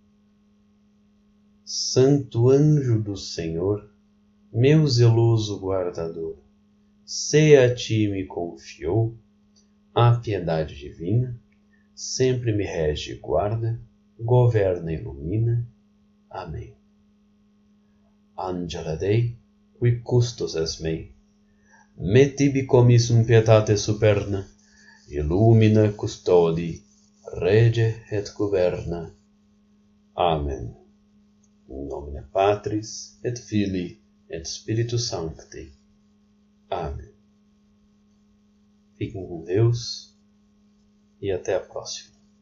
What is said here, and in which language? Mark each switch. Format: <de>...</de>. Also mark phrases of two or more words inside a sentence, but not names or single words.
<pt>Santo anjo do Senhor, meu zeloso guardador, se a ti me confiou a piedade divina, sempre me rege e guarda, governa e ilumina. Amém.</pt> <la>Angela Dei, qui custos es mei, me tibi commissum pietate superna, illumina, custodi, rege et governa. Amen. In nomine Patris et Filii et Spiritus Sancti.</la> <pt>Amém. Fiquem com Deus e até a próxima.</pt>